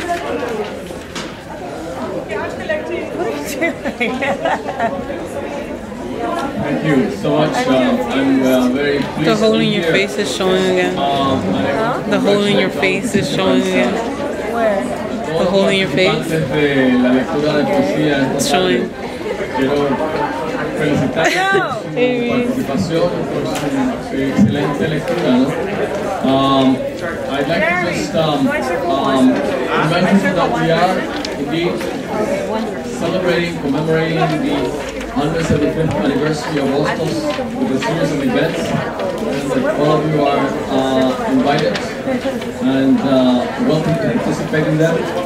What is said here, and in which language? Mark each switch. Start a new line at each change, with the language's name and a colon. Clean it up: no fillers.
English: Okay, I'm collecting. What are you doing? Thank you so much. I'm very pleased. The hole in your face is showing again. The hole in your face is showing again. Where? The hole in your face. It's showing.
Spanish: Quiero felicitarles por su participación, por su excelente lectura, ¿no?
English: I'd like to just mention that we are indeed celebrating, commemorating the 175th anniversary of Hostos with a series of events, and all of you are invited and welcome to participate in them.